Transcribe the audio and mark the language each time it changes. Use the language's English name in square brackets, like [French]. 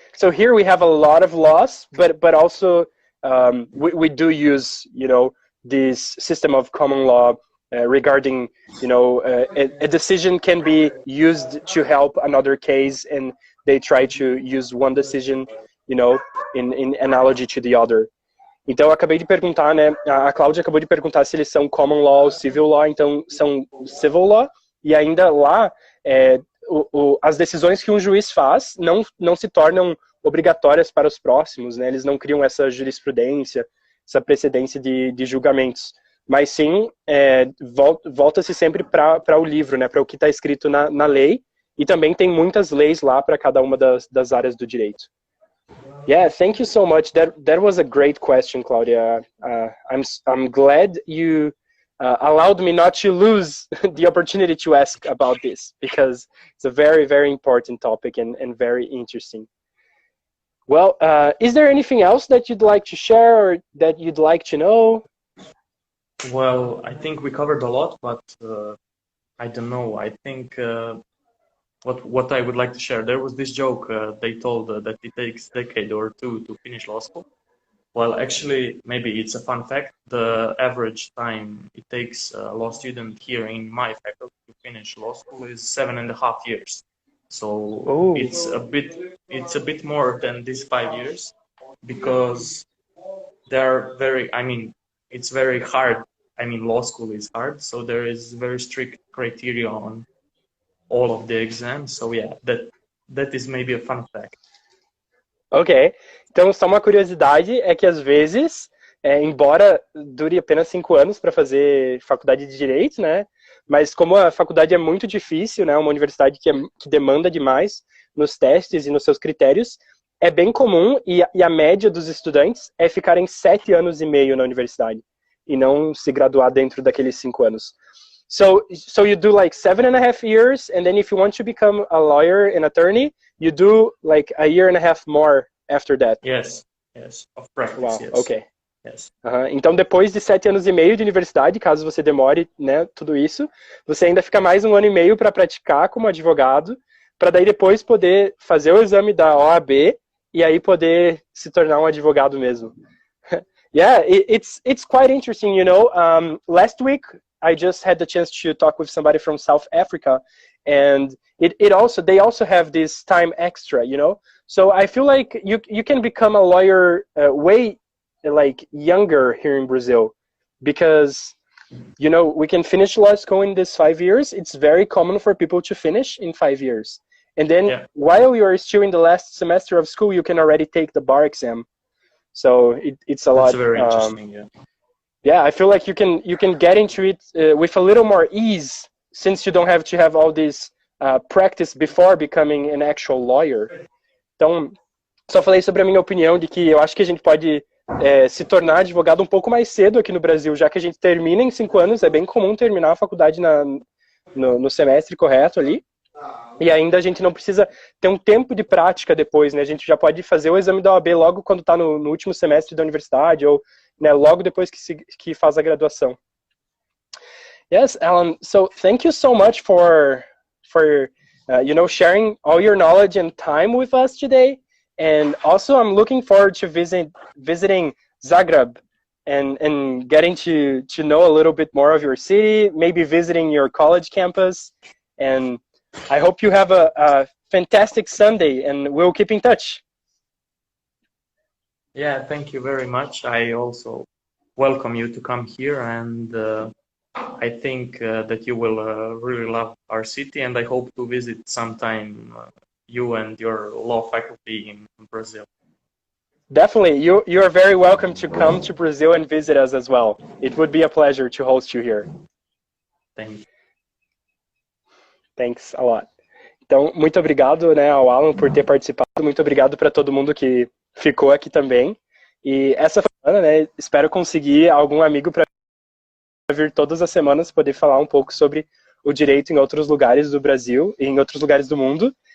[English] So here we have a lot of laws, but also we do use, you know, this system of common law regarding, you know, a decision can be used to help another case, and they try to use one decision, you know, in analogy to the other. [Portuguese] Então, eu acabei de perguntar, né, a Cláudia acabou de perguntar se eles são common law ou civil law, então são civil law, e ainda lá, as decisões que um juiz faz não se tornam obrigatórias para os próximos, né, eles não criam essa jurisprudência, essa precedência de julgamentos, mas sim, volta-se sempre para o livro, né, para o que está escrito na lei, e também tem muitas leis lá para cada uma das áreas do direito. [English] Yeah, thank you so much. That was a great question, Claudia. I'm glad you allowed me not to lose the opportunity to ask about this, because it's a very, very important topic and very interesting. Well, is there anything else that you'd like to share or that you'd like to know? Well, I think we covered a lot, but I don't know. I think what I would like to share, there was this joke they told that it takes a decade or two to finish law school. Well, actually, maybe it's a fun fact. The average time it takes a law student here in my faculty to finish law school is 7.5 years. So it's a bit more than these 5 years, because they're it's very hard. I mean, law school is hard, so there is very strict criteria on all of the exams. So yeah, that is maybe a fun fact. [Portuguese] Ok, então só uma curiosidade é que às vezes, embora dure apenas 5 anos para fazer faculdade de Direito, né, mas como a faculdade é muito difícil, né, uma universidade que demanda demais nos testes e nos seus critérios, é bem comum e a média dos estudantes é ficarem 7 anos e meio na universidade e não se graduar dentro daqueles 5 anos. [English] So you do like 7.5 years, and then if you want to become a lawyer and attorney, you do like a year and a half more after that. Yes, of practice. Wow, yes. ok. Yes. [Portuguese] Então, depois de 7 anos e meio de universidade, caso você demore, né, tudo isso, você ainda fica mais 1 ano e meio para praticar como advogado, para daí depois poder fazer o exame da OAB e aí poder se tornar um advogado mesmo. [English] Yeah, it's quite interesting, you know. Last week, I just had the chance to talk with somebody from South Africa, and they also have this time extra, you know. So I feel like you can become a lawyer way like younger here in Brazil, because, you know, we can finish law school in this 5 years. It's very common for people to finish in 5 years, and then while you are still in the last semester of school, you can already take the bar exam. So it's a lot. That's very interesting. Yeah, I feel like you can get into it with a little more ease, since you don't have to have all this practice before becoming an actual lawyer. [Portuguese] Então, só falei sobre a minha opinião de que eu acho que a gente pode se tornar advogado um pouco mais cedo aqui no Brasil, já que a gente termina em 5 anos, é bem comum terminar a faculdade no semestre correto ali, e ainda a gente não precisa ter um tempo de prática depois, né? A gente já pode fazer o exame da OAB logo quando está no último semestre da universidade, ou, né, logo depois que faz a graduação. [English] Yes, Alan. So thank you so much for sharing all your knowledge and time with us today. And also, I'm looking forward to visiting Zagreb and getting to know a little bit more of your city, maybe visiting your college campus. And I hope you have a fantastic Sunday, and we'll keep in touch. Yeah, thank you very much. I also welcome you to come here, and I think that you will really love our city, and I hope to visit sometime you and your law faculty in Brazil. Definitely. You are very welcome to come to Brazil and visit us as well. It would be a pleasure to host you here. Thank you. Thanks a lot. [Portuguese] Então, muito obrigado, né, ao Alan por ter participado. Muito obrigado para todo mundo que ficou aqui também. E essa semana, né, espero conseguir algum amigo para vir todas as semanas poder falar um pouco sobre o direito em outros lugares do Brasil e em outros lugares do mundo.